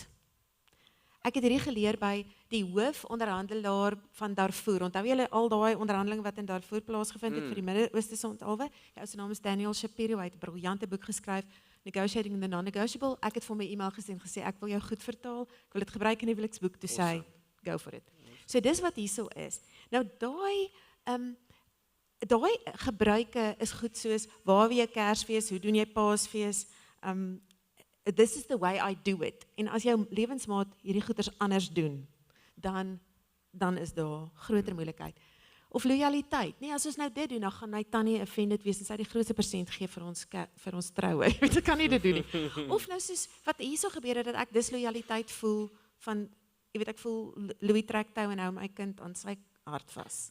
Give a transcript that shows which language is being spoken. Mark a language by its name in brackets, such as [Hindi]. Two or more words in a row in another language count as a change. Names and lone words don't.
[Afrikaans] Ek het hierdie geleer by die hoofonderhandelaar van Darfur. Onthou julle al daai onderhandeling wat in Darfur plaasgevind het vir die Midde-Ooste ontalwe? Ja, sy naam is Daniel Shapiro, hy het 'n briljante boek geskryf, Negotiating the Non-Negotiable. Ek het vir my e-mail gesê ek wil jou goed vertaal, ek wil dit gebruik in die huweliksboek, toe sê hy, [English] go for it. [Afrikaans] So dis wat hierso is. Nou daai gebruike is goed soos, waar wie jy Kersfees, hoe doen jy Paasfees, [English] this is the way I do it. [Afrikaans] En as jou lewensmaat hierdie goeders anders doen, dan is daar groter moeilikheid. Of loyaliteit. Nee, as ons nou dit doen, dan gaan my tannie offended wees en sy die grootste persent gee vir ons troue. Jy weet, ek kan nie dit doen nie. Of nou soos wat hierso gebeur het, dat ek disloyaliteit voel van, jy weet, ek voel Louis trek tou en hou my kind aan sy hart vas.